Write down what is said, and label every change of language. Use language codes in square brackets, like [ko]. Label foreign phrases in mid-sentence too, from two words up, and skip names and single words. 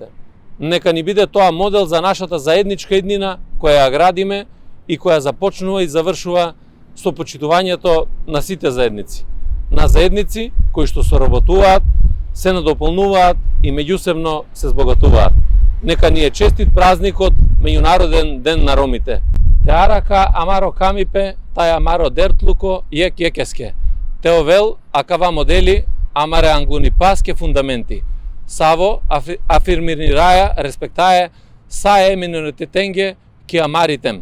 [mk] Нека ни биде тоа модел за нашата заедничка иднина која ја градиме и која започнува и завршува со почитувањето на сите заедници. На заедници кои што соработуваат, се надополнуваат и меѓусебно се збогатуваат. Нека ни е честит празникот Меѓународен ден на ромите. [rom] Теарака амаро камипе, тај амаро дертлуко јек јекеске. Теовел акава модели амаре англуни паске фундаменти. Саво афирмираја респектае саe миноритетенге ки амаритем.